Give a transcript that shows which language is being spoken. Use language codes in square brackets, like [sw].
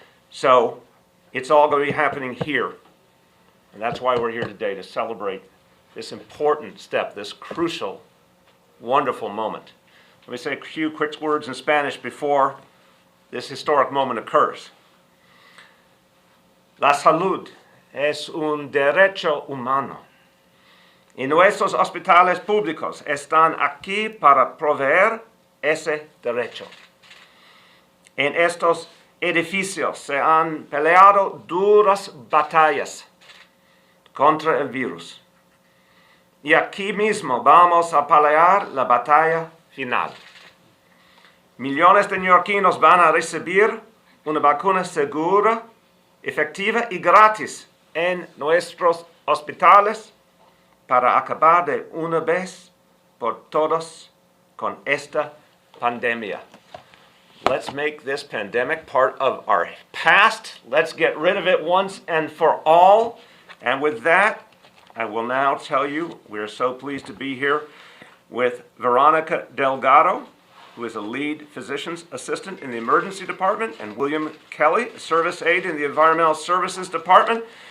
[en] So it's all going to be happening here. And that's why we're here today, to celebrate this important step, this crucial, wonderful moment. Let me say a few quick words in Spanish before this historic moment occurs. [es] La salud es un derecho humano. Y nuestros hospitales públicos están aquí para proveer ese derecho. En estos edificios se han peleado duras batallas contra el virus. Y aquí mismo vamos a pelear la batalla final. Millones de neoyorquinos van a recibir una vacuna segura, efectiva y gratis en nuestros hospitales para acabar de una vez por todas con esta pandemia. [en] Let's make this pandemic part of our past. Let's get rid of it once and for all. And with that, I will now tell you, we're so pleased to be here with Veronica Delgado, who is a lead physician's assistant in the emergency department, and William Kelly, a service aide in the environmental services department.